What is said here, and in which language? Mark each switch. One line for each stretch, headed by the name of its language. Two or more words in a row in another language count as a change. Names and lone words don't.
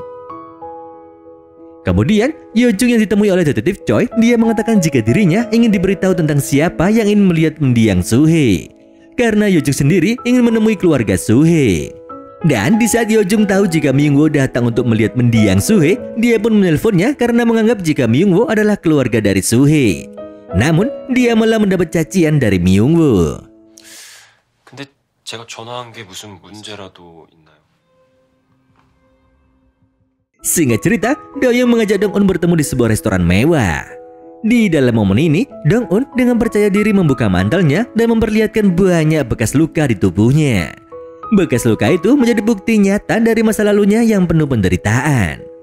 Indonesian: Kemudian, Yeojung yang ditemui oleh detektif Choi, dia mengatakan jika dirinya ingin diberitahu tentang siapa yang ingin melihat mendiang Soo-hye. Karena Yeojung sendiri ingin menemui keluarga Soo-hye. Dan di saat Yeojung tahu jika Myungwoo datang untuk melihat mendiang Soo-hye, dia pun menelponnya karena menganggap jika Myungwoo adalah keluarga dari Soo-hye. Namun, dia malah mendapat cacian dari Myungwoo.
Korean: 근데 제가 전화한 게 무슨 문제라도 있나요?
Indonesian: Singkat cerita, Doyoung mengajak Dong-un bertemu di sebuah restoran mewah. Di dalam momen ini, Dong-un dengan percaya diri membuka mantelnya dan memperlihatkan banyak bekas luka di tubuhnya. Bekas luka itu menjadi bukti nyata dari masa lalunya yang penuh penderitaan.